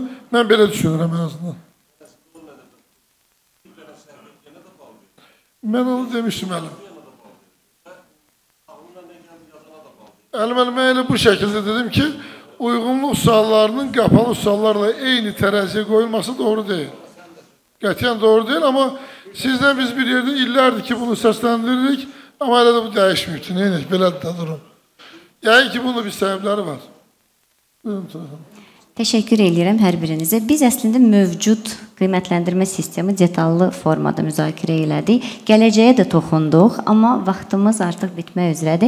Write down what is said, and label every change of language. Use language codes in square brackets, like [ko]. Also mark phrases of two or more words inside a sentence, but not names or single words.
[az] Mən belə düşünürəm en azından. Mən onu demiştim Əlim. Əlim elə bu şəkilde dedim ki, uyğunluq suallarının qapalı suallarla eyni tərəziyə qoyulması doğru değil. Qətiyyən doğru değil ama sizden biz bir yerde illərdir ki bunu səsləndirdik ama elə də bu dəyişməyibdir. Neynək, belədir də durum. Yəni ki, bunun bir səbəbləri var. Buyurun, Tuğhan. Təşəkkür edirəm hər birinizə. Biz əslində mövcud qiymətləndirmə sistemi detallı formada müzakirə elədik. Gələcəyə də toxunduq, amma vaxtımız artıq bitmək üzrədir.